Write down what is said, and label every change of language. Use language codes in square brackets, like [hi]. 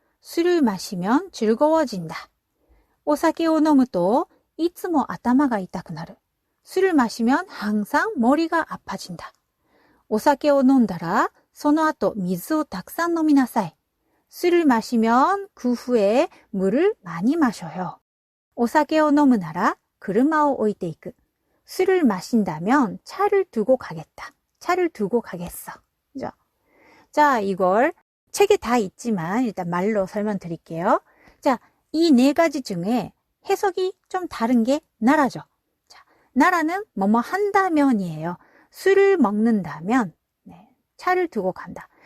[ko] 술을 마시면 즐거워진다. [ja] お酒を飲むといつも頭が痛くなる. [ko] 술을 마시면 항상 머리가 아파진다. [ja] お酒を飲んだらその後水をたくさん飲みなさい. [ko] 술을 마시면 그 후에 물을 많이 마셔요. [ja] お酒を飲むなら車を置いていく. [ko] 술을 마신다면 차를 두고 가겠다. 차를 두고 가겠어. 그죠? 자, 이걸 책에 다 있지만 일단 말로 설명드릴게요. 자, 이 네 가지 중에 해석이 좀 다른 게 나라죠. 자, 나라는 뭐뭐 한다면이에요. 술을 먹는다면, 네, 차를 두고 간다.